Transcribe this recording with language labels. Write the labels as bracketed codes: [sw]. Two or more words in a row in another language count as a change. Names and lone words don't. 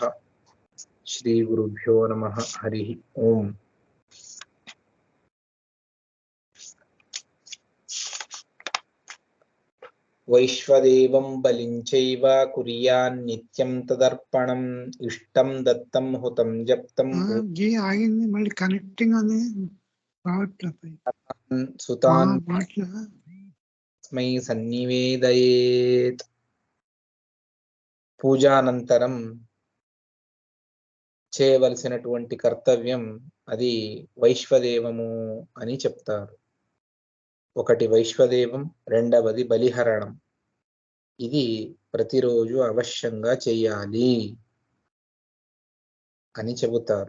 [sa] श्रीगुरुभ्यो नमः। हरिः ओम्। वैश्वदेवं बलिं चैव कुर्यान्नित्यं तदर्पणम् इष्टं दत्तं हुतं जप्तं [te] ఆగింది మళ్ళీ కనెక్టింగ్ అని రావట్లేదు. [sa] सुतान् तस्मै सन्निवेदयेत्। [te] పూజానంతరం చేయవలసినటువంటి కర్తవ్యం అది వైశ్వదేవము అని చెప్తారు. ఒకటి వైశ్వదేవం, రెండవది బలిహరణం. ఇది ప్రతిరోజు అవశ్యంగా చెయ్యాలి అని చెబుతారు.